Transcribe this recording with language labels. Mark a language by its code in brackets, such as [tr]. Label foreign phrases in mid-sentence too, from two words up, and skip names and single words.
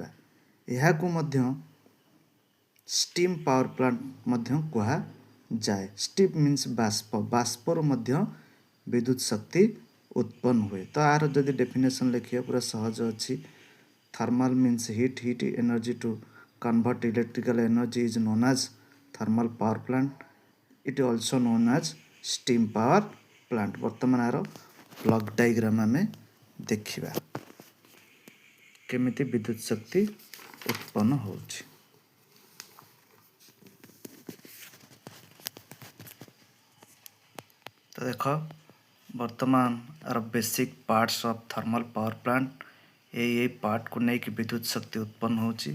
[or] ଏହାକୁ ମଧ୍ୟ [en] steam power plant [or] ମଧ୍ୟ କୁହାଯାଏ। [en] steam means [or] ବାଷ୍ପ, ବାଷ୍ପରୁ ମଧ୍ୟ ବିଦ୍ୟୁତ୍ ଶକ୍ତି ଉତ୍ପନ୍ନ ହୁଏ। ତ ଆର ଯଦି ଡେଫିନେସନ୍ ଲେଖିବା ପୁରା ସହଜ ଅଛି। [en] thermal means heat, heat energy to convert electrical energy is known as thermal power plant. It is also known as steam power plant. [or] ବର୍ତ୍ତମାନ ଆର [en] block diagram [or] ଆମେ ଦେଖିବା କେମିତି ବିଦ୍ୟୁତ୍ ଶକ୍ତି ଉତ୍ପନ୍ନ ହେଉଛି। ତ ଦେଖ, ବର୍ତ୍ତମାନ ଆର [en] basic parts of thermal power plant, [or] ଏଇ ପାର୍ଟକୁ ନେଇକି ବିଦ୍ୟୁତ୍ ଶକ୍ତି ଉତ୍ପନ୍ନ ହେଉଛି।